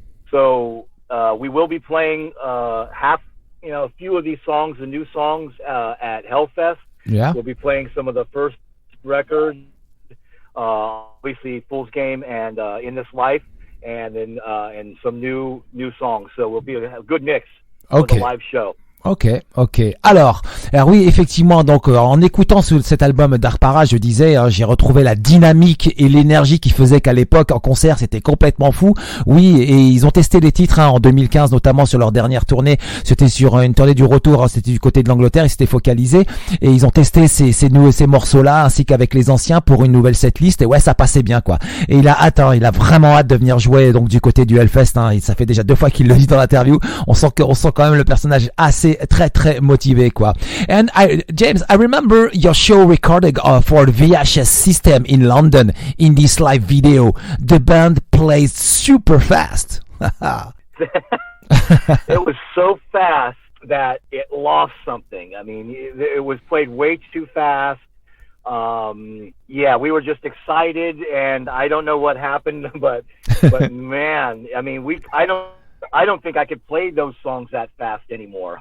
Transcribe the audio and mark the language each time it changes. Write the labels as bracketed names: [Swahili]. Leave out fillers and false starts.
[English] So we will be playing a few of these songs, the new songs, at Hellfest. Yeah. We'll be playing some of the first records, obviously Fool's Game and In This Life, and then and some new songs. So we'll be a good mix for the live show. Ok. [French] Alors oui, effectivement, donc en écoutant cet album Dark Parade, je disais, hein, j'ai retrouvé la dynamique et l'énergie qui faisait qu'à l'époque en concert c'était complètement fou. Oui, et ils ont testé les titres, hein, en 2015, notamment sur leur dernière tournée. C'était sur une tournée du retour, hein, c'était du côté de l'Angleterre, ils s'étaient focalisés et ils ont testé ces morceaux-là ainsi qu'avec les anciens pour une nouvelle setlist. Et ouais, ça passait bien, quoi. Et il a vraiment hâte de venir jouer donc du côté du Hellfest. Hein, et ça fait déjà 2 fois qu'il le dit dans l'interview. On sent quand même le personnage assez très motivé, quoi. [English] And James, I remember your show recorded for the VHS system in London. In this live video, the band plays super fast. It was so fast that it lost something. I mean, it was played way too fast. Yeah, we were just excited, and I don't know what happened, but man, I mean, I don't think I could play those songs that fast anymore.